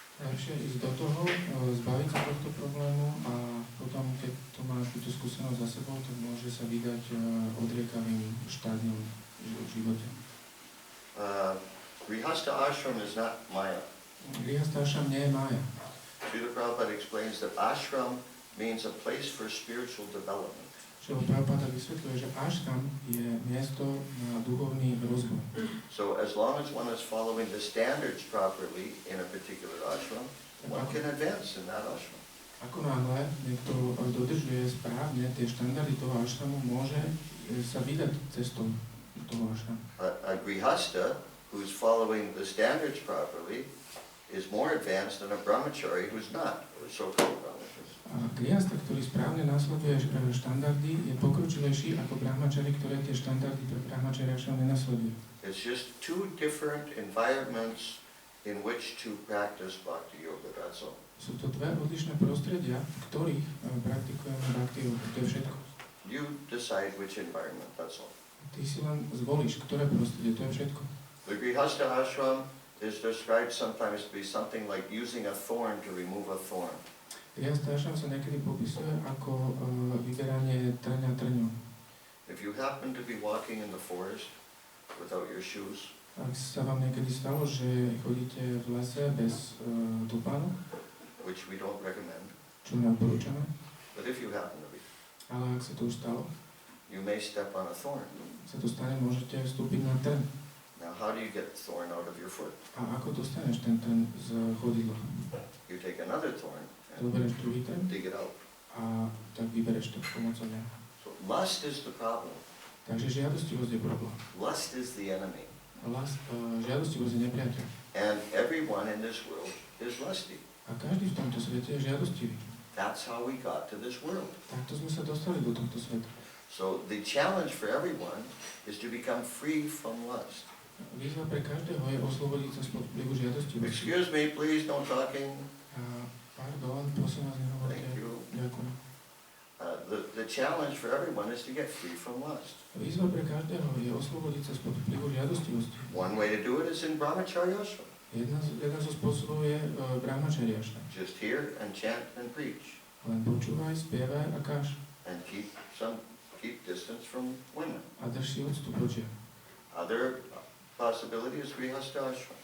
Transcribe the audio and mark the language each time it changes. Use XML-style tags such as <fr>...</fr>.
<sk>Lepšie ísť do toho, zbaviť sa tohto problému a potom, keď to má túto skúsenosť za sebou, tak môže sa vydať odriekavým štádiom v živote.</sk> <en>Grihastha ashram is not Maya.</en> <sk>Grihastha ashram nie je mája.</sk> <en>Srila Prabhupada explains that ashram means a place for spiritual development.</en> <sk>Srila Prabhupada vysvetľuje, že ashram je miesto na duchovný rozvoj.</sk> <en>So as long as one is following the standards properly in a particular ashram, one can advance in that ashram.</en> <sk>Ako náhle niekto dodržuje správne tie štandardy toho ashramu, môže sa vydať cestou toho ashramu.</sk> <en>A grihastha who's following the standards properly is more advanced than a brahmachari who's not, or so-called brahmachari.</en> <sk>A grihastha, ktorý správne následuje štandardy, je pokročilejší ako brahmachari, ktoré tie štandardy pre brahmachari ashram nenasledujú.</sk> <en>It's just two different environments in which to practice bhakti yoga, that's all.</en> <sk>Sú to dve odlišné prostredia, v ktorých praktikujeme bhakti yoga, to je všetko.</sk> <en>You decide which environment, that's all.</en> <sk>Ty si len zvolíš, ktoré prostredie, to je všetko.</sk> <en>The grihastha ashram is described sometimes to be something like using a thorn to remove a thorn.</en> <sk>Grihastha ashram sa niekedy popisuje ako vyberanie trňa trňom.</sk> <en>If you happen to be walking in the forest without your shoes,</en> <sk>ak sa vám niekedy stalo, že chodíte v lese bez tupánu,</sk> <en>which we don't recommend,</en> <sk>čo neodporúčame,</sk> <en>but if you happen to be,</en> <sk>ale ak sa to už stalo,</sk> <en>you may step on a thorn.</en> <sk>sa to stane, môžete vstúpiť na trň.</sk> <en>Now, how do you get the thorn out of your foot?</en> <sk>A ako dostaneš ten trň z chodidla?</sk> <en>You take another thorn and</en> <sk>Zoberieš druhý trň</sk> <en>dig it out.</en> <sk>a tak vybereš to pomocou neho.</sk> <en>So lust is the problem.</en> <sk>Takže žiadostivosť je problém.</sk> <en>Lust is the enemy.</en> <sk>Žiadostivosť je nepriateľ.</sk> <en>And everyone in this world is lusty.</en> <sk>A každý v tomto svete je žiadostivý.</sk> <en>That's how we got to this world.</en> <sk>Takto sme sa dostali do tohto sveta.</sk> <en>So the challenge for everyone is to become free from lust.</en> <sk>Výzva pre každého je oslobodiť sa spod vplyvu žiadostivosti.</sk> <en>Excuse me, please, no talking.</en> <sk>Pardon, prosím vás, nehovorte.</sk> <en>Thank you.</en> <sk>Ďakujem.</sk> <en>The challenge for everyone is to get free from lust.</en> <sk>Výzva pre každého je oslobodiť sa spod vplyvu žiadostivosti.</sk> <en>One way to do it is in brahmacharya ashram.</en> <sk>Jeden zo spôsobov je brahmacharya ashram.</sk> <en>Just hear and chant and preach.</en> <sk>Len počúvaj, spievaj a káž.</sk> <en>And keep distance from women.</en> <sk>A drž si odstup od žien.</sk> <en>Other possibility is grihastha ashram.</en>